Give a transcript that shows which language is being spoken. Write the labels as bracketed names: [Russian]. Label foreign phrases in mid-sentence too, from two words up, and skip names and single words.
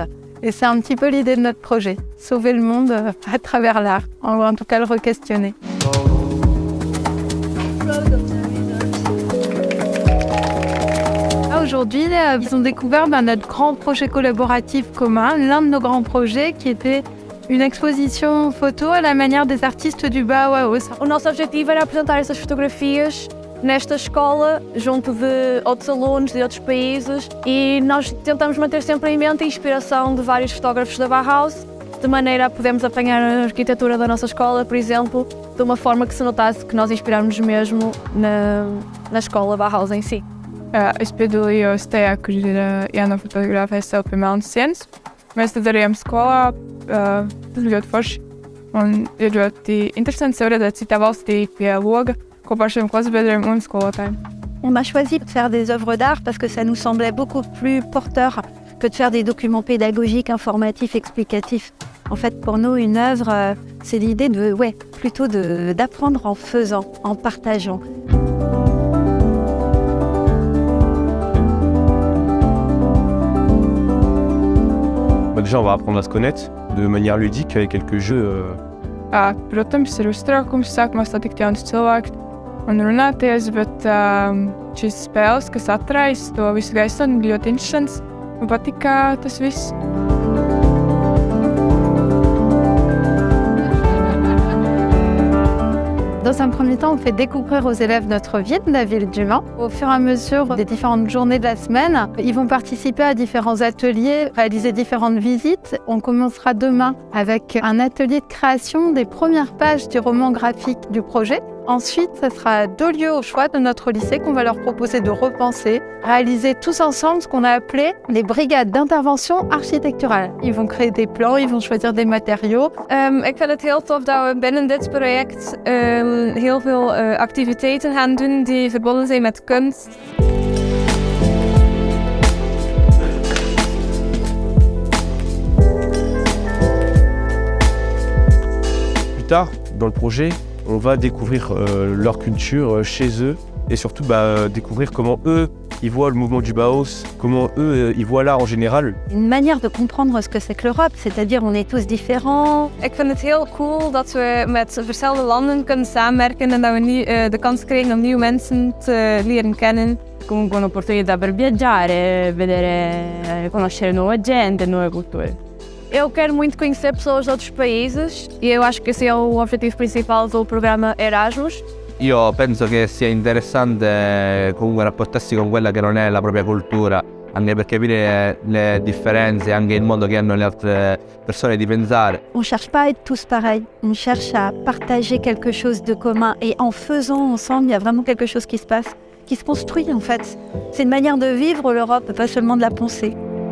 [French] Et c'est un petit peu l'idée de notre projet, sauver le monde à travers l'art, en tout cas le re-questionner. Aujourd'hui, ils ont découvert notre grand projet collaboratif commun, l'un de nos grands projets qui était une exposition photo à la manière des artistes du Bauhaus. [Portuguese] O nosso objetivo era apresentar essas fotografias nesta escola, junto de outros alunos de outros países, e nós tentamos manter sempre em mente a inspiração de vários fotógrafos da Bauhaus, de maneira a podermos apanhar a arquitetura da nossa escola, por exemplo, de uma forma que se notasse que nós inspiramos mesmo na escola Bauhaus em si. [Latvian] Es piedalījos tajā, kur ir jānofotografē sev pie melnas sienas. Mēs to darījām skolā, tas bija ļoti forši un ir ļoti interesanti sev redzēt citā valstī pie loga kopā ar šiem klasbiedriem un skolotājiem. [French] On a choisi de faire des œuvres d'art parce que ça nous semblait beaucoup plus porteur que de faire des documents pédagogiques, informatifs, explicatifs. En fait, pour nous, une œuvre, c'est l'idée plutôt d'apprendre en faisant, en partageant. Déjà, on va apprendre à se connaître de manière ludique avec quelques jeux. [Latvian] Protams, ir uztraukums sākumā satikt jaunus cilvēkus un runāties, bet šīs spēles, kas atraisa to visu gaisotni, bija ļoti interesants. Man patika tas viss. [French] Dans un premier temps, on fait découvrir aux élèves notre ville, la ville du Mans. Au fur et à mesure des différentes journées de la semaine, ils vont participer à différents ateliers, réaliser différentes visites. On commencera demain avec un atelier de création des premières pages du roman graphique du projet. Ensuite, ce sera 2 lieux au choix de notre lycée qu'on va leur proposer de repenser, réaliser tous ensemble ce qu'on a appelé les brigades d'intervention architecturale. Ils vont créer des plans, ils vont choisir des matériaux. [Dutch] Ik vind het heel tof dat we binnen dit project heel veel activiteiten gaan doen die verbonden zijn met kunst. [French] Plus tard, dans le projet, on va découvrir leur culture chez eux et surtout découvrir comment eux, ils voient le mouvement du Bauhaus, comment eux, ils voient l'art en général. Une manière de comprendre ce que c'est que l'Europe, c'est-à-dire on est tous différents. [Dutch] Ik vind het heel cool dat we met verschillende landen kunnen samenwerken en dat we de kans krijgen om nieuwe mensen te leren kennen. [Italian] Comunque un'opportunità per viaggiare, vedere, conoscere nuova gente, nuove culture. [Portuguese] Eu quero muito conhecer pessoas de outros países e eu acho que esse é o objetivo principal do programa Erasmus. [Italian] Io penso che sia interessante comunque rapportarsi con quella che non è la propria cultura, anche per capire le differenze, anche il modo che hanno le altre persone di pensare. [French] On ne cherche pas à être tous pareils, on cherche à partager quelque chose de commun et en faisant ensemble, il y a vraiment quelque chose qui se passe, qui se construit en fait. C'est une manière de vivre l'Europe, pas seulement de la penser.